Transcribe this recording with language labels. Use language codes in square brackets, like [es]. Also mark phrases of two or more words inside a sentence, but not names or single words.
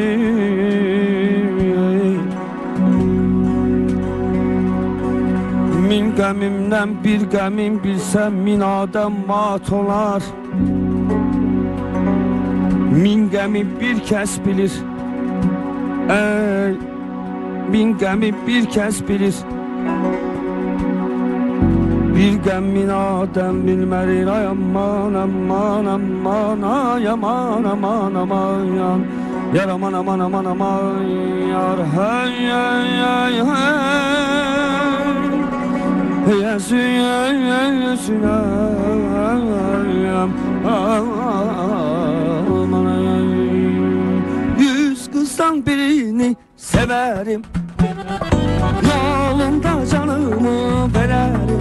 [az] Min qəmimdən bir qəmim bilsəm min adam mat olar. Min qəmi bir kəs bilir, ey, min qəmi bir kəs bilir. Bir qəm min adam bilməlir, ay aman aman aman, ay aman aman aman, yar aman aman aman aman, yar hey hey hey [tr] hey, yesin yesin yüz kızdan birini severim, yolunda canımı vererim.